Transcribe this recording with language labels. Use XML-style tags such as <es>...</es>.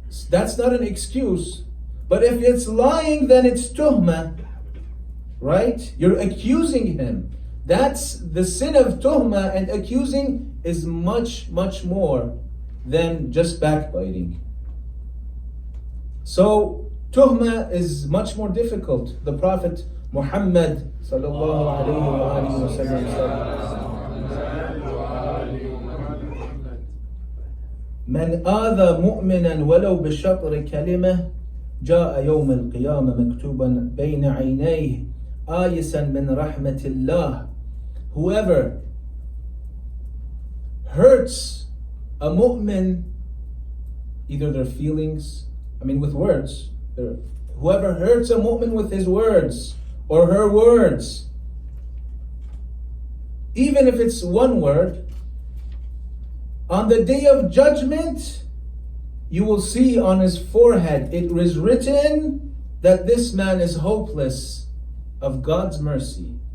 <en>That's not an excuse. But if it's lying, then it's tuhma, right? You're accusing him. That's the sin of tuhma, and accusing is much, much more than just backbiting. So tuhma is much more difficult. The Prophet Muhammad sallallahu alayhi wa sallam said,</en> <ar>من آذى مؤمنا ولو بشطر كلمة جاء يوم القيامة مكتوبا بين عينيه آيسا من رحمة الله.</ar> <en>Whoever hurts a mu'min, either their feelings, with words, whoever hurts a mu'min with his words or her words, even if it's one word, on the day of judgment, you will see on his forehead, it is written that this man is hopeless of God's mercy.</en>